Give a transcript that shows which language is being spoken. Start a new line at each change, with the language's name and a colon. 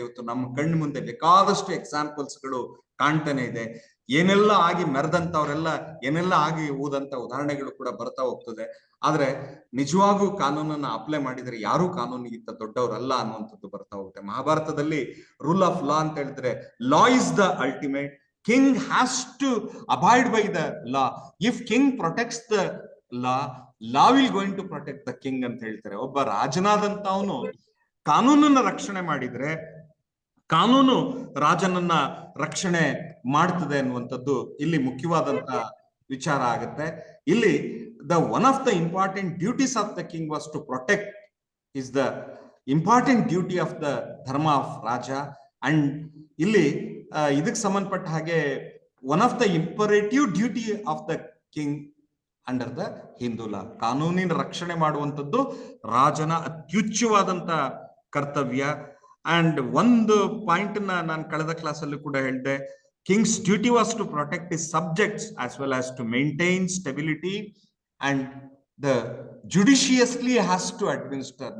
Kannada: ಇವತ್ತು ನಮ್ಮ ಕಣ್ಣು ಮುಂದೆ ಬೇಕಾದಷ್ಟು ಎಕ್ಸಾಂಪಲ್ಸ್ಗಳು ಕಾಣ್ತಾನೆ ಇದೆ. ಏನೆಲ್ಲ ಆಗಿ ಮೆರೆದಂತವ್ರೆಲ್ಲ ಏನೆಲ್ಲ ಆಗಿ ಊದಂತ ಉದಾಹರಣೆಗಳು ಕೂಡ ಬರ್ತಾ ಹೋಗ್ತದೆ. ಆದ್ರೆ ನಿಜವಾಗೂ ಕಾನೂನನ್ನ ಅಪ್ಲೈ ಮಾಡಿದ್ರೆ ಯಾರು ಕಾನೂನಿಗಿಂತ ದೊಡ್ಡವರಲ್ಲ ಅನ್ನುವಂಥದ್ದು ಬರ್ತಾ ಹೋಗುತ್ತೆ. ಮಹಾಭಾರತದಲ್ಲಿ
English: rule of law
Kannada: ಅಂತ ಹೇಳಿದ್ರೆ
English: Law is the ultimate. king has to abide by the law. If king protects the law, law will going to protect the king
Kannada: ಅಂತ ಹೇಳ್ತಾರೆ. ಒಬ್ಬ ರಾಜನಾದಂತವನು ಕಾನೂನನ್ನ ರಕ್ಷಣೆ ಮಾಡಿದ್ರೆ ಕಾನೂನು ರಾಜನನ್ನ ರಕ್ಷಣೆ ಮಾಡ್ತದೆ ಅನ್ನುವಂಥದ್ದು ಇಲ್ಲಿ ಮುಖ್ಯವಾದಂತ ವಿಚಾರ ಆಗುತ್ತೆ. ಇಲ್ಲಿ
English: the one of the important duties of the king was to protect is the important duty of the dharma of raja. And
Kannada: ಇಲ್ಲಿ ಇದಕ್ಕೆ ಸಂಬಂಧಪಟ್ಟ ಹಾಗೆ
English: one of the imperative duty of the king under the Hindu law,
Kannada: ಕಾನೂನಿನ ರಕ್ಷಣೆ ಮಾಡುವಂಥದ್ದು ರಾಜನ ಅತ್ಯುಚ್ಚವಾದಂತ ಕರ್ತವ್ಯ.
English: and
Kannada: ಒಂದು ಪಾಯಿಂಟ್ ನಾನು ಕಳೆದ ಕ್ಲಾಸ್ ಅಲ್ಲಿ ಕೂಡ ಹೇಳಿದೆ,
English: King's duty was to protect his subjects as well as to maintain stability and the judiciously has to administer.